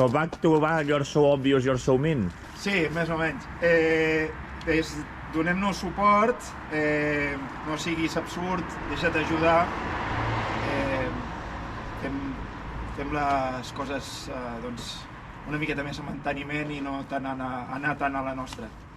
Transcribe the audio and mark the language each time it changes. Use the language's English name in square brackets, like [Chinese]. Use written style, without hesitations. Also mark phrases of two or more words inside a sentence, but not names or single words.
[English] Back to back, you're so obvious, you're so mean? [Catalan] Sí, més o menys. Donem-nos suport, no siguis absurd, deixa't ajudar, fem les coses una miqueta més amb enteniment i no anar tant a la nostra.